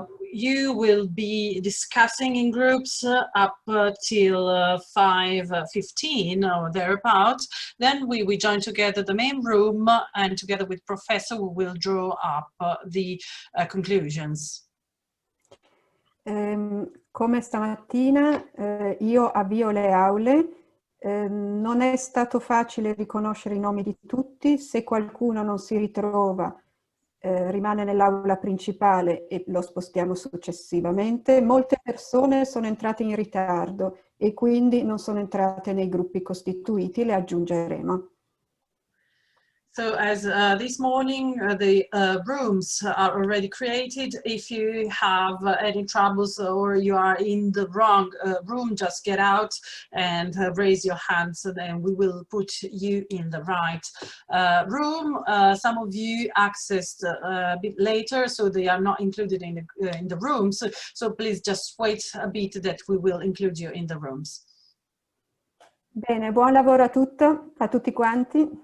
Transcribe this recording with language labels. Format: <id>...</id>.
<en>You will be discussing in groups up till 5:15 or thereabouts. Then we join together the main room, and together with Professor we will draw up the conclusions.</en> <it>Come stamattina io avvio le aule, non è stato facile riconoscere i nomi di tutti. Se qualcuno non si ritrova rimane nell'aula principale e lo spostiamo successivamente. Molte persone sono entrate in ritardo e quindi non sono entrate nei gruppi costituiti, le aggiungeremo.</it> <en>So as this morning, the rooms are already created. If you have any troubles or you are in the wrong room, just get out and raise your hand, so then we will put you in the right room. Some of you accessed a bit later, so they are not included in the rooms. So please just wait a bit that we will include you in the rooms.</en> <it>Bene, buon lavoro a tutti quanti.</it>